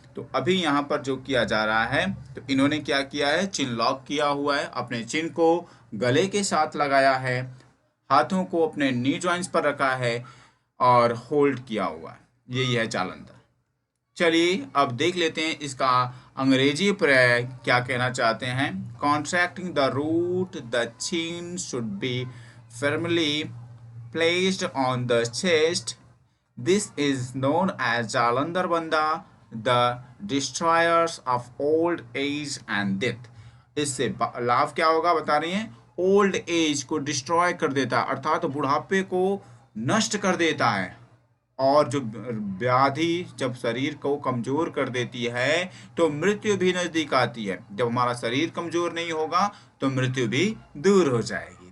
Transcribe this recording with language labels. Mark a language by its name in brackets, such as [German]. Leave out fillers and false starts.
[Hindi] तो अभी यहाँ पर जो किया जा रहा है, तो इन्होंने क्या किया है, चिन लॉक किया हुआ है, अपने चिन को गले के साथ लगाया है, हाथों को अपने नी जॉइंट्स पर रखा है और होल्ड किया हुआ है। यही है जालंधर। चलिए अब देख लेते हैं इसका अंग्रेजी पर्याय क्या कहना चाहते हैं। [English] Contracting the root, the chin should be firmly placed on the chest। This is known as Jalandhar Bandha, the destroyers of old age and death। [Hindi] इससे लाभ क्या होगा बता रही हैं, ओल्ड एज को डिस्ट्रॉय कर देता है, अर्थात बुढ़ापे को नष्ट कर देता है। और जो व्याधि जब शरीर को कमजोर कर देती है तो मृत्यु भी नजदीक आती है। जब हमारा शरीर कमजोर नहीं होगा तो मृत्यु भी दूर हो जाएगी।